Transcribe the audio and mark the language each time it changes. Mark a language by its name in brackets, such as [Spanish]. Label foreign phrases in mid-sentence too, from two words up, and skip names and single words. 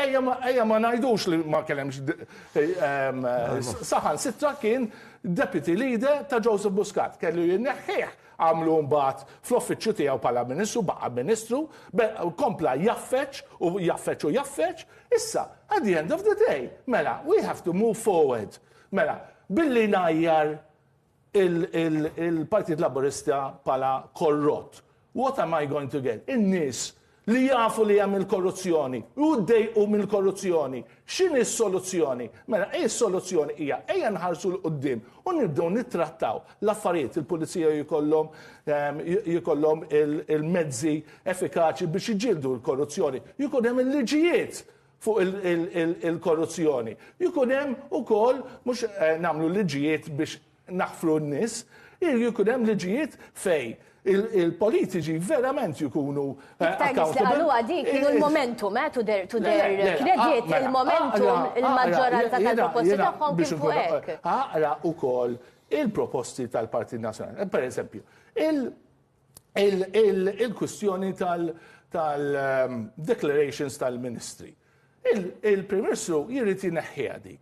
[Maltese] ejja ma ngħidux li ma kellemx saħan sitra kien deputy leader ta' Joseph Muscat, kellu jinneħħieħ għamlu mbagħad fl-uffiċċju tiegħu bħala ministru, baqa' ministru, kompla jaffeċ u jaffeċ. Issa, [English] at the end of the day, mela, we have to move forward. [Maltese] Mela, billi najjar il-Partit Laburista bħala korrott. [English] What am I going to get? [Maltese] In-nies li jafu li hemm il-korruzzjoni, u ddejqu mill-korruzzjoni. X'inhi s-soluzzjoni? Mela, s-soluzzjoni hija ejja nħarsu l-qudiem u nibdew nittrattaw l-affarijiet il-pulizija jkollhom il-mezzi effikaċi biex iġildu l-korruzzjoni. Jkun hemm il-liġijiet fuq il-korruzzjoni. Jkun hemm ukoll mhux nagħmlu liġijiet biex naħfru n-nies, jkun hemm liġijiet fejn il-politiċi verament jikunu accountable. Dik kienu il-momentum, [English] to their credit, [Maltese] il-momentum, il-maġġoranza tal-proposti tagħhom kif fuq hekk. Aqra wkoll il-proposti tal-Partit Nazzjonali. Per eżempju, il-kwistjoni tal-declarations tal-ministri. Il-Prim Ministru jrid jineħħiha dik.